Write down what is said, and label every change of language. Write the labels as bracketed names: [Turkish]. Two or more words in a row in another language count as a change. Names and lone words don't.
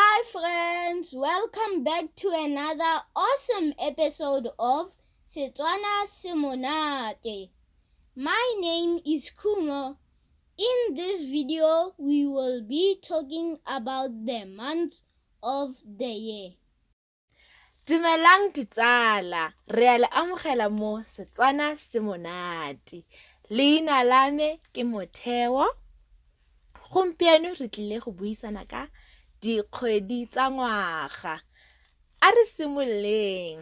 [English] friends, welcome back to another awesome episode of Setswana Semonate. My name is Kumo. In this video, we will be talking about the months of the year. [Tswana] Dumelang ditsala, re a le amogela mo Setswana Semonate. Leina la me ke Motheo. Gompieno re tlile go buisana ka dikgwedi tsa ngwaga. A re simoleng.